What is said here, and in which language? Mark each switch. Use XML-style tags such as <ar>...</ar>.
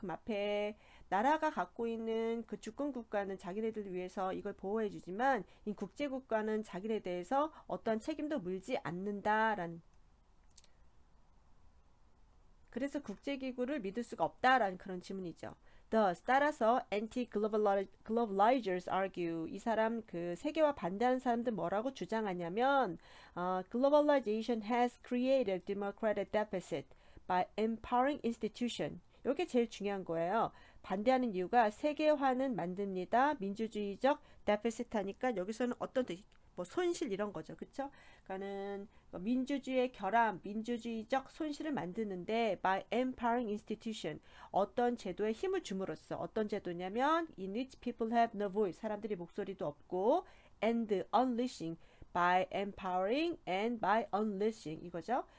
<ko>그럼 앞에 나라가 갖고 있는 그 주권 국가는 자기네들을 위해서 이걸 보호해 주지만 이 국제 국가는 자기네 대해서 어떠한 책임도 물지 않는다라는 그래서 국제기구를 믿을 수가 없다라는 그런 지문이죠.</ko> <en>Thus,</en> <ko>따라서</ko> <en>anti-globalizers argue</en> <ko>이 사람 그 세계화 반대하는 사람들 뭐라고 주장하냐면</ko> <en>globalization has created democratic deficit by empowering institution.</en> <ko>이게 제일 중요한 거예요. 반대하는 이유가 세계화는 만듭니다. 민주주의적 데피시트 하니까 여기서는 어떤 뭐 손실 이런 거죠. 그쵸? 그러니까는 민주주의의 결함, 민주주의적 손실을 만드는데</ko> <en>by empowering institution</en> <ko>어떤 제도에 힘을 줌으로써 어떤 제도냐면</ko> <en>in which people have no voice</en> <ko>사람들이 목소리도 없고</ko> <en>and unleashing by empowering and by unleashing</en> <ko>이거죠.</ko>